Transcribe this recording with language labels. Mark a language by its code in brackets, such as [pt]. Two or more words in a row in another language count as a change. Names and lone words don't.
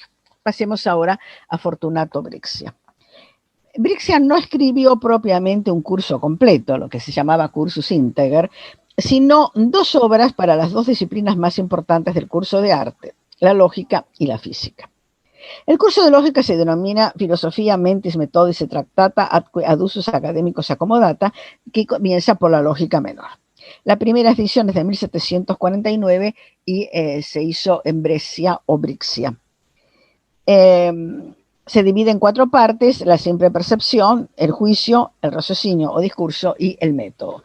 [es] Pasemos ahora a Fortunato Brixia. Brixia no escribió propiamente un curso completo, lo que se llamaba [la] Cursus Integer, [es] sino dos obras para las dos disciplinas más importantes del curso de arte, la lógica y la física. El curso de lógica se denomina Philosophia Mentis Methodis et Tractata ad usus academicos accomodata, que comienza por la lógica menor. La primera edición es de 1749 y se hizo en Brescia o Brixia. Se divide en 4 partes: la simple percepción, el juicio, el raciocinio o discurso y el método.